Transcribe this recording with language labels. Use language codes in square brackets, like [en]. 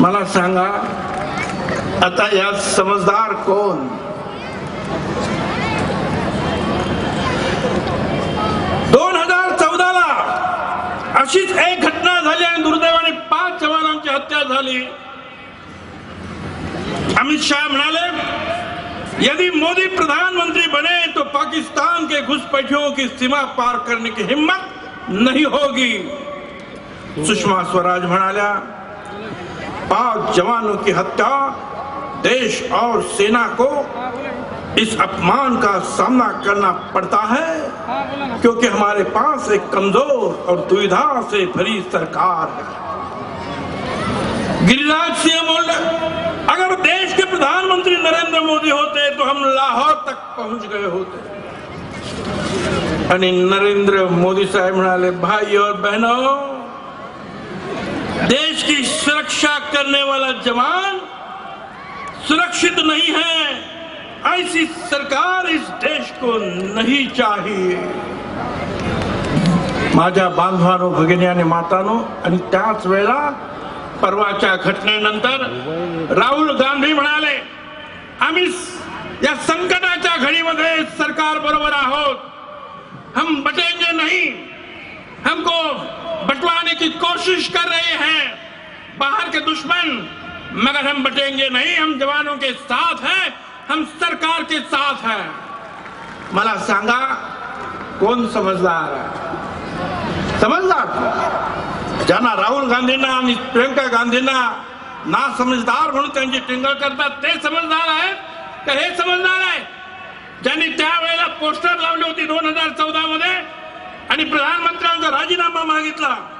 [mr] मला सांगा, आता यात समजदार कोण? अशीच एक घटना झाली आणि दुर्दैवाने 5 जवानांची हत्या झाली. [hi] अमित शाह [mr] म्हणाले, [hi] यदि मोदी प्रधानमंत्री बने तो पाकिस्तान के घुसपैठियों की सीमा पार करने की हिम्मत नहीं होगी. सुषमा स्वराज [mr] म्हणाल्या, [hi] 5 जवानों की हत्या देश और सेना को इस अपमान का सामना करना पड़ता है क्योंकि हमारे पास एक कमजोर और दुविधा से भरी सरकार है. गिरिराज सिंह बोले, अगर देश के प्रधानमंत्री नरेंद्र मोदी होते तो हम लाहौर तक पहुंच गए होते. [mr] आणि [hi] नरेंद्र मोदी साहब [mr] म्हणाले, [hi] भाई और बहनों, देश की सुरक्षा करने वाला जवान सुरक्षित नहीं है. ऐसी सरकार इस देश को नहीं चाहिए. [mr] माझ्या बांधवांनो, भगिनी आणि मातांनो, आणि त्याच वेळेला परवाच्या घटनेनंतर राहुल गांधी म्हणाले, आम्ही या संकटाच्या घडीमध्ये सरकार बरोबर आहोत. [hi] हम बटेंगे नहीं. हमको बंटवाने की कोशिश कर रहे हैं बाहर के दुश्मन, मगर हम बटेंगे नहीं. हम जवानों के साथ हैं, हम सरकार के साथ हैं. [mr] मला सांगा, कोण समजदार आहे? समजदार ज्यांना राहुल गांधींना आणि प्रियंका गांधींना ना समजदार म्हणून त्यांची टिंगल करतात, ते समजदार आहेत का हे समजदार आहे? ज्यांनी त्यावेळेला पोस्टर लावली होती 2014 मध्ये आणि प्रधानमंत्र्यांचा राजीनामा मागितला.